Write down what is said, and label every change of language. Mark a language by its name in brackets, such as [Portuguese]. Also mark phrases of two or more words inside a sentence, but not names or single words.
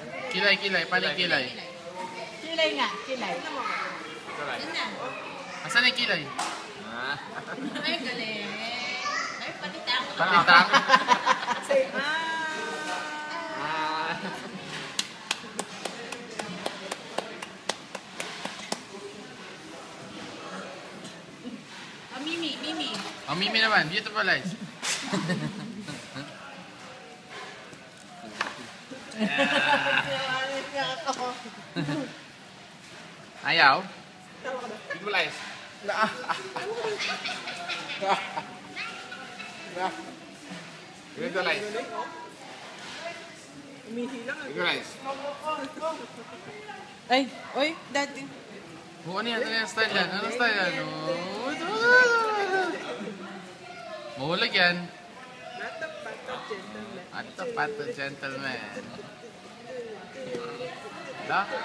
[Filipino] Kilay, kilay. Paano yung kilay? Kilay nga, kilay. Asan yung kilay? Ay, galing. Ay, patitang. Patitang. Say, Mimi, Mimi. Oh, Mimi naman. [English] Beautiful eyes. Ayaw? Beautiful eyes. Beautiful eyes. Beautiful eyes. [Filipino] Ay, oy, dati. Oh, ano yan? Ano yung style yan? Anong style yan? Oh, ito. Mahulag yan. Pato gentleman. Da?